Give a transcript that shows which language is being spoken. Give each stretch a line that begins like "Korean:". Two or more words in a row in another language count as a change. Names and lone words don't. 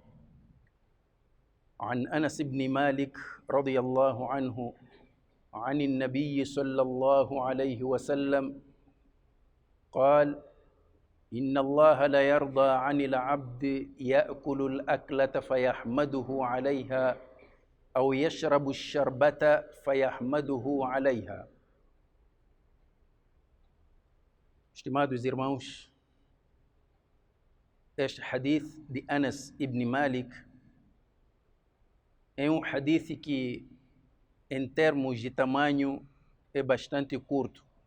Arabic: عن أنس بن مالك رضي الله عنه عن النبي صلى الله عليه وسلم قال إن الله لا يرضى عن العبد يأكل الأكلة فيحمده عليها أو يشرب الشربة فيحمده عليها.
Portuguese: Estimados irmãos, este hadith de Anas ibn Malik é hadith que, em termos de tamanho, é bastante curto.